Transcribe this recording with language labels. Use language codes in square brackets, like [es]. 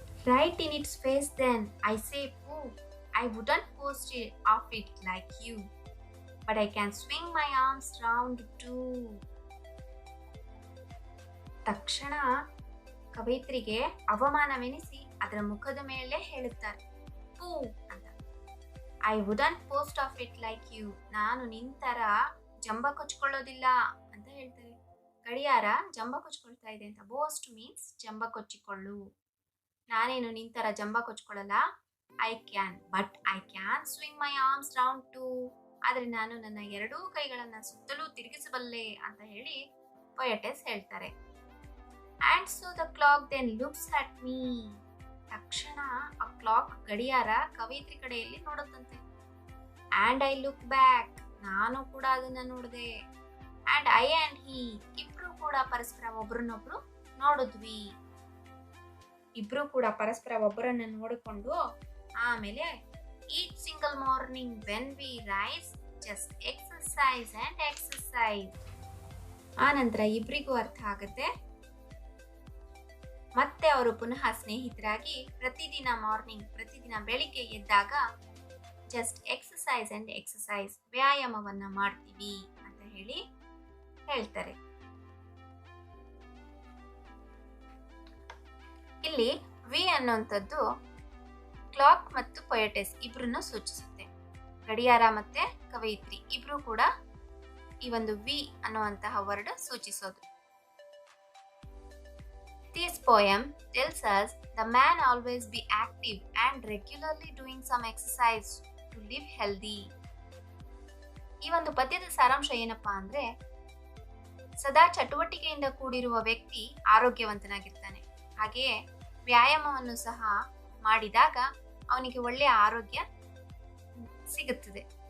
[en] Right in its face then, I say pooh, I wouldn't post it off it like you, but I can swing my arms round too. [kn] ತಕ್ಷಣ ಕವಯಿತ್ರಿಗೆ ಅವಮಾನವೆನಿಸಿ ಅದರ ಮುಖದ ಮೇಲೆ ಹೇಳುತ್ತಾರೆ, ಪೂ ಅಂತ. [en] I wouldn't boast of it like you, [kn] ನಾನು ನಿಂತರ ಜಂಬ ಕೊಚ್ಕೊಳ್ಳೋದಿಲ್ಲ ಅಂತ ಹೇಳ್ತಾರೆ. ಗಡಿಯಾರ ಜಂಬ ಕೊಚ್ಕೊಳ್ತಾ ಇದೆ ಅಂತ. ಬೋಸ್ಟ್ ಮೀನ್ಸ್ ಜಂಬ ಕೊಚ್ಚಿಕೊಳ್ಳು. ನಾನೇನು ನಿಂತರ ಜಂಬ ಕೊಚ್ಕೊಳ್ಳಲ್ಲ. [en] I can, but I can swing my arms round too, [kn] ಆದರೆ ನಾನು ನನ್ನ ಎರಡೂ ಕೈಗಳನ್ನ ಸುತ್ತಲೂ ತಿರುಗಿಸಬಲ್ಲೆ ಅಂತ ಹೇಳಿ ಪೊಯೆಟೆಸ್ ಹೇಳ್ತಾರೆ. [en] And so the clock then looks at me. [kn] ತಕ್ಷಣ ಆ ಕ್ಲಾಕ್ ಗಡಿಯಾರ ಕವಯಿತ್ರಿ ಕಡೆಯಲ್ಲಿ ನೋಡುತ್ತಂತೆ. [en] And I look back. [kn] ನಾನು ಕೂಡ ಅದನ್ನ ನೋಡಿದೆ. [en] And I and he, [kn] ಇಬ್ರು ಕೂಡ ಪರಸ್ಪರ ಒಬ್ಬರನ್ನೊಬ್ರು ನೋಡಿದ್ವಿ. ಇಬ್ರು ಕೂಡ ಪರಸ್ಪರ ಒಬ್ಬರನ್ನ ನೋಡಿಕೊಂಡು ಆಮೇಲೆ [en] each single morning when we rise, just exercise and exercise. [kn] ಆ ನಂತರ ಇಬ್ರಿಗೂ ಅರ್ಥ ಆಗುತ್ತೆ. ಮತ್ತೆ ಅವರು ಪುನಃ ಸ್ನೇಹಿತರಾಗಿ ಪ್ರತಿದಿನ ಬೆಳಿಗ್ಗೆ ಎದ್ದಾಗ [en] just exercise and exercise, [kn] ವ್ಯಾಯಾಮವನ್ನ ಮಾಡ್ತೀವಿ ಅಂತ ಹೇಳಿ ಹೇಳ್ತಾರೆ. ಇಲ್ಲಿ ವಿ ಅನ್ನುವಂಥದ್ದು ಕ್ಲಾಕ್ ಮತ್ತು ಪೊಯೆಟೆಸ್ ಇಬ್ರನ್ನು ಸೂಚಿಸುತ್ತೆ. ಗಡಿಯಾರ ಮತ್ತೆ ಕವಯಿತ್ರಿ ಇಬ್ರು ಕೂಡ ಈ ಒಂದು ವಿ ಅನ್ನುವಂತಹ word ಸೂಚಿಸೋದು. [en] This poem tells us the man always be active and regularly doing some exercise to live healthy. [kn] ಈ ಒಂದು ಪದ್ಯದ ಸಾರಾಂಶ ಏನಪ್ಪಾ ಅಂದ್ರೆ, ಸದಾ ಚಟುವಟಿಕೆಯಿಂದ ಕೂಡಿರುವ ವ್ಯಕ್ತಿ ಆರೋಗ್ಯವಂತನಾಗಿರ್ತಾನೆ. ಹಾಗೆಯೇ ವ್ಯಾಯಾಮವನ್ನು ಸಹ ಮಾಡಿದಾಗ ಅವನಿಗೆ ಒಳ್ಳೆಯ ಆರೋಗ್ಯ ಸಿಗುತ್ತದೆ.